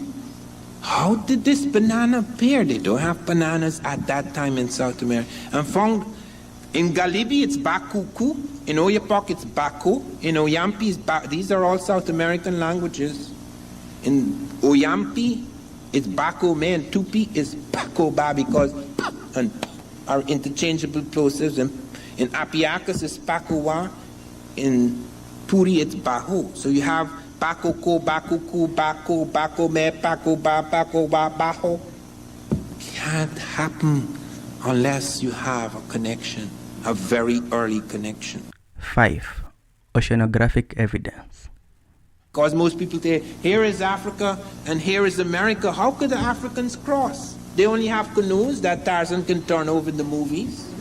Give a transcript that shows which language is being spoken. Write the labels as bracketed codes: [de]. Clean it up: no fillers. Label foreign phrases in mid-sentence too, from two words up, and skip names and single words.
[en] How did this banana appear? They don't have bananas at that time in South America. And found in Galibi it's bakuku, in Oyapock it's bako, in Oyampi it's these are all South American languages. In Oyampi it's bako me, and Tupi is bako ba, because pa and pa are interchangeable plosives. In Apiacus it's pakowa, in Puri it's baho. So you have bakoko, bakuku, bako, bako me, bako ba, bako ba, baho. Can't happen unless you have a connection, a very early connection. 5. Oceanographic evidence. Because most people say, here is Africa and here is America. How could the Africans cross? They only have canoes that Tarzan can turn over in the movies.